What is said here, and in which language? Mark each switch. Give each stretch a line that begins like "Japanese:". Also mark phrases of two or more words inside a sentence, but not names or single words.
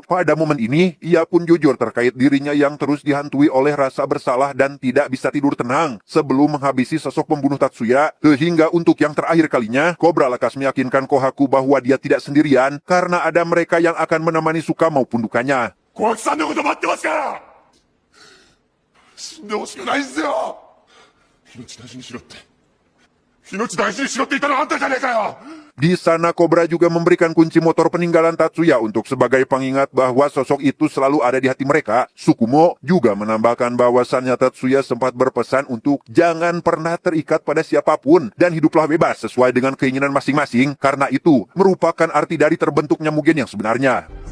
Indonesian: Pada momen ini, ia pun jujur terkait dirinya yang terus dihantui oleh rasa bersalah dan tidak bisa tidur tenang sebelum menghabisi sosok pembunuh Tatsuya. Sehingga untuk yang terakhir kalinya, Cobra lekas meyakinkan Kohaku bahwa dia tidak sendirian karena ada mereka yang akan menemani suka maupun dukanya.
Japanese: Kohaku-sanのこと待ってますから。死んでほしくないんすよ。命大事にしろって。命大事にしろって言ったのあんたじゃねえかよ。
Indonesian: Di sana Cobra juga memberikan kunci motor peninggalan Tatsuya untuk sebagai pengingat bahwa sosok itu selalu ada di hati mereka. Tsukumo juga menambahkan bahwasannya Tatsuya sempat berpesan untuk jangan pernah terikat pada siapapun dan hiduplah bebas sesuai dengan keinginan masing-masing, karena itu merupakan arti dari terbentuknya Mugen yang sebenarnya.